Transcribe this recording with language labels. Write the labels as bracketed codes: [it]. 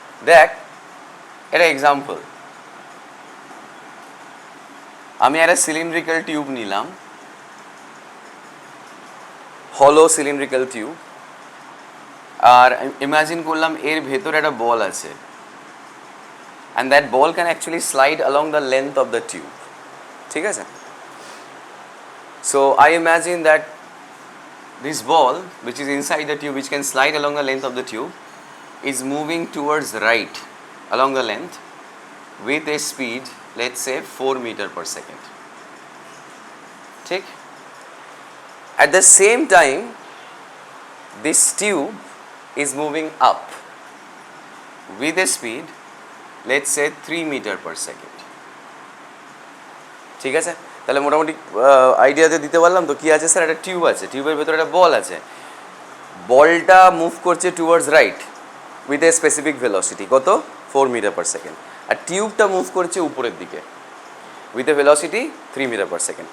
[bn] দেখ, এটা এক্সাম্পল, আমি একটা সিলিন্ড্রিক্যাল টিউব নিলাম, হলো সিলিন্ড্রিক্যাল টিউব, আর ইমাজিন করলাম এর ভেতরে একটা বল আছে, [en] and that ball can actually slide along the length of the tube. [bn] ঠিক আছে? [en] So I imagine that this ball which is inside the tube, which can slide along the length of the tube, is moving towards right along the length with a speed, let's say 4 meter per second. ঠিক? At the same time, this tube is moving up with a speed, let's say 3 meter per second. [bn] ঠিক আছে? তাহলে মোটামুটি আইডিয়াতে দিতে পারলাম তো। কি আছে স্যার? একটা টিউব আছে, টিউবের ভেতরে একটা বল আছে, বলটা মুভ করছে [en] towards right with a specific velocity, [bn] কত? 4 মিটার পার সেকেন্ড। আর টিউবটা মুভ করছে উপরের দিকে [en] with a velocity [bn] 3 metre per second.